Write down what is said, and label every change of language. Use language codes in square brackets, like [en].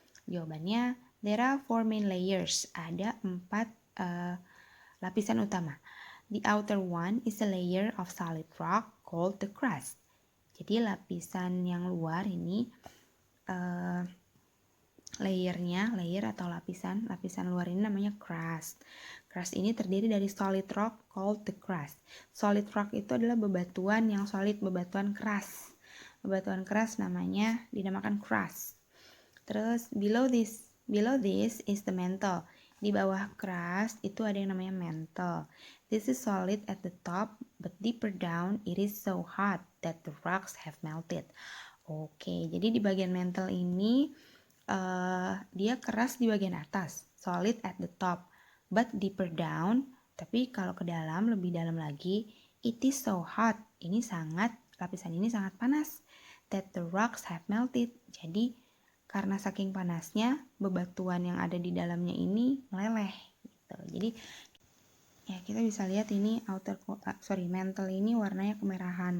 [en] Jawabannya, there are 4 main layers. [id] Ada 4 lapisan utama. [en] The outer one is a layer of solid rock called the crust. [id] Jadi lapisan yang luar ini layer atau lapisan luar ini namanya crust. Crust ini terdiri dari [en] solid rock called the crust. [id] Solid rock itu adalah bebatuan yang solid, bebatuan keras. Bebatuan keras dinamakan crust. [en] Terus below this is the mantle. [id] Di bawah crust itu ada yang namanya mantle. [en] This is solid at the top, but deeper down it is so hot that the rocks have melted. [id] Oke, jadi di bagian mantle ini dia keras di bagian atas, [en] solid at the top, but deeper down. [id] Tapi kalau ke dalam, lebih dalam lagi, [en] it is so hot. [id] Lapisan ini sangat panas. [en] That the rocks have melted. [id] Jadi karena saking panasnya, bebatuan yang ada di dalamnya ini meleleh. Gitu. Jadi ya kita bisa lihat ini mantle ini warnanya kemerahan.